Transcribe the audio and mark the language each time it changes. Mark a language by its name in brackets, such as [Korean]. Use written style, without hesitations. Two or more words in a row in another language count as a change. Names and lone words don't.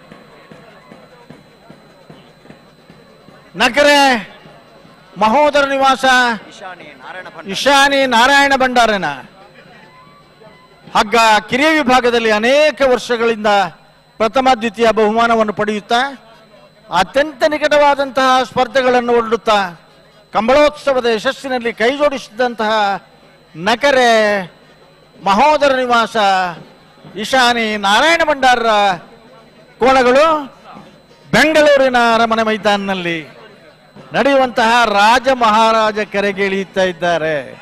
[Kannada] ನಕರೆ ಮಹೋದರ ನಿವಾಸ ಇಶಾನಿ ನಾರಾಯಣ ಭಂಡಾರನ ಹಗ್ಗ ಕಿರಿಯ ವಿಭಾಗದಲ್ಲಿ ಅನೇಕ ವರ್ಷಗಳಿಂದ ಪ್ರಥಮ ದ್ವಿತೀಯ ಬಹುಮಾನವನ್ನು ಪಡೆಯುತ್ತಾ ಅತ್ಯಂತ ನಿಕಟವಾದಂತಹ ಸ್ಪರ್ಧೆಗಳನ್ನು ಒಡ್ಡುತ್ತಾ ಕಂಬಳೋತ್ಸವದ ಯಶಸ್ಸಿನಲ್ಲಿ ಕೈ ಜೋಡಿಸಿದಂತಹ ನಕರೆ ಮಹೋದರ ನಿವಾಸ ಇಶಾನಿ ನಾರಾಯಣ ಭಂಡಾರರ ಕೋಣಗಳು ಬೆಂಗಳೂರಿನ ಅರಮನೆ ಮೈದಾನಿನಲ್ಲಿ ನಡೆಯುವಂತಹ ರಾಜ ಮಹಾರಾಜ ಕೆರೆಗೆ ಇಳಿಯುತ್ತಾ ಇದ್ದಾರೆ.